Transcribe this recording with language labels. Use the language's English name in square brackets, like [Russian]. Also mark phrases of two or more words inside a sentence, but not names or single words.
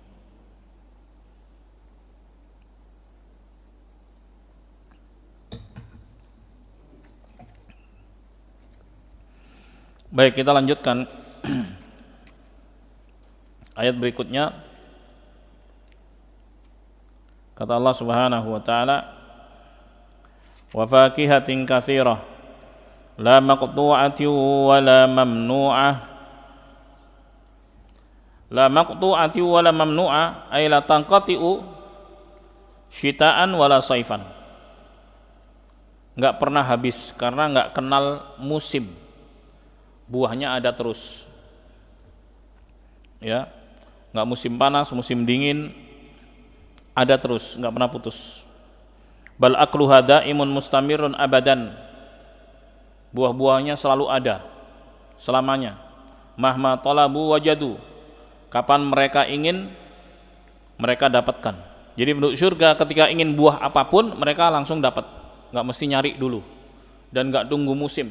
[Indonesian] Baik, kita lanjutkan. Ayat berikutnya kata Allah [Arabic] سبحانه وتعالى وفاكهة كثيرة لا مقطوعة ولا ممنوعة. لا مقطوعة ولا ممنوعة أي لا تنقطع شتاء ولا صيفا. [Indonesian] Enggak pernah habis karena enggak kenal musim. Buahnya ada terus. Ya. Enggak musim panas, musim dingin, ada terus, enggak pernah putus. [Arabic] بل أكلها دائم مستمر أبدا. [Indonesian] Buah-buahnya selalu ada selamanya. [Arabic] مهما طلبوا وجدوا. [Indonesian] Kapan mereka ingin, mereka dapatkan. Jadi penduduk surga ketika ingin buah apapun mereka langsung dapat, enggak mesti nyari dulu dan enggak tunggu musim.